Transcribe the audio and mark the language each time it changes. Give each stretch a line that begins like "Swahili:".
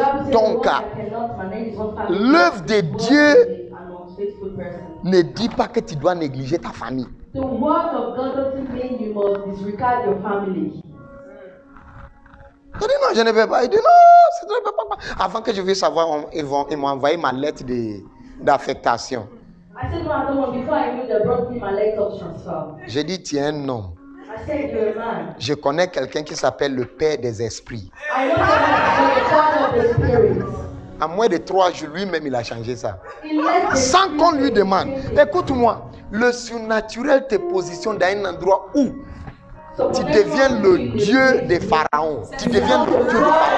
French: Donc, l'œuvre de Dieu ne dit pas que tu dois négliger ta famille.
English: The word of God doesn't mean you must disregard your family.
French: Il dit non, je ne peux pas. Il dit non, je ne peux pas. Avant que je veuille savoir, ils m'ont envoyé ma lettre d'affectation.
English: I said no, I don't want. Before I knew, they brought me my letter of transfer.
French: J'ai dit tu es un homme.
English: I said you're a man.
French: Je connais quelqu'un qui s'appelle le Père des esprits.
English: I know someone the Father of the spirits.
French: En moins de 3 jours, lui-même, il a changé ça. Sans qu'on lui demande. Écoute-moi, le surnaturel te positionne dans un endroit où tu deviens le Dieu des pharaons. Tu deviens le Dieu des pharaons.